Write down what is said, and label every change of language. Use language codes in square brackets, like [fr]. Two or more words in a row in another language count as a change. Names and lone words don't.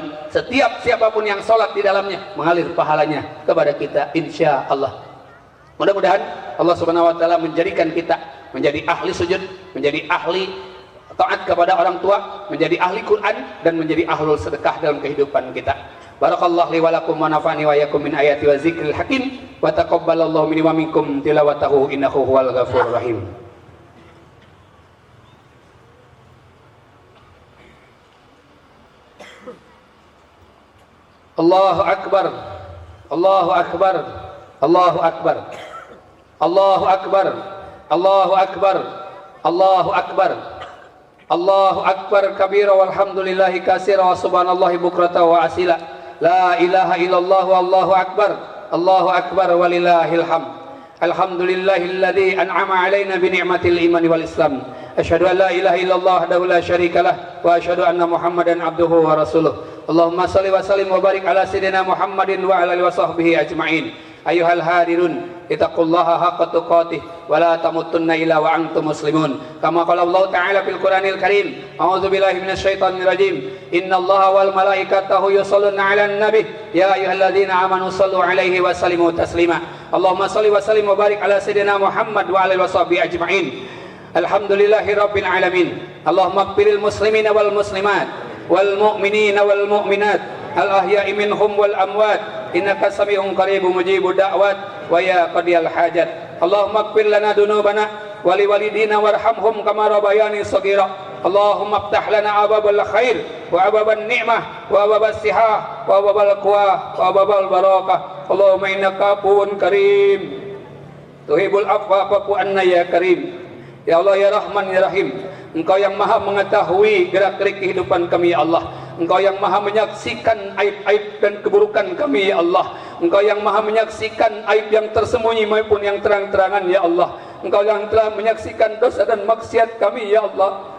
[id] Setiap siapapun yang sholat di dalamnya mengalir pahalanya kepada kita, [ar] إن شاء الله. [id] Mudah-mudahan Allah [ar] سبحانه وتعالى [id] menjadikan kita menjadi ahli sujud, menjadi ahli taat kepada orang tua, menjadi ahli Quran, dan menjadi ahlul sedekah dalam kehidupan kita. [ar] بارك الله لي ولكم ونفعني وإياكم من الآيات والذكر الحكيم وتقبل الله مني ومنكم تلاوته إنه هو الغفور الرحيم. الله أكبر الله أكبر الله أكبر الله أكبر الله أكبر الله أكبر الله أكبر كبيرا والحمد لله كثيرا وسبحان الله بكرة وأصيلا. لا إله إلا الله والله أكبر الله أكبر ولله الحمد. الحمد لله الذي أنعم علينا بنعمة الإيمان والإسلام. أشهد أن لا إله إلا الله وحده لا شريك له وأشهد أن محمدا عبده ورسوله. اللهم صل وسلم وبارك على سيدنا محمد وعلى آله وصحبه أجمعين. أيها الحاضرون اتقوا الله حق تقاته ولا تموتن إلا وأنتم مسلمون. كما قال الله تعالى في القرآن الكريم أعوذ بالله من الشيطان الرجيم. إن الله وملائكته يصلون على النبي يا أيها الذين آمنوا صلوا عليه وسلموا تسليما. اللهم صل وسلم وبارك على سيدنا محمد وعلى آله وصحبه أجمعين. الحمد لله رب العالمين اللهم اغفر للمسلمين والمسلمات والمؤمنين والمؤمنات الأحياء منهم والأموات إنك سميع قريب مجيب الدعوات ويا قاضي الحاجات. اللهم اغفر لنا ذنوبنا ولوالدينا وارحمهم كما ربياني صغيرا. اللهم افتح لنا أبواب الخير وأبواب النعمة وأبواب الصحة وأبواب القوة وأبواب البركة. اللهم إنك عفو كريم تحب العفو فاعف عنا يا كريم. يا الله يا رحمن يا رحيم, [id] Engkau yang maha mengetahui gerak-gerik kehidupan kami, ya Allah. Engkau yang maha menyaksikan aib-aib dan keburukan kami ya Allah. Engkau yang maha menyaksikan aib yang tersembunyi maupun yang terang-terangan ya Allah. Engkau yang telah menyaksikan dosa dan maksiat kami ya Allah.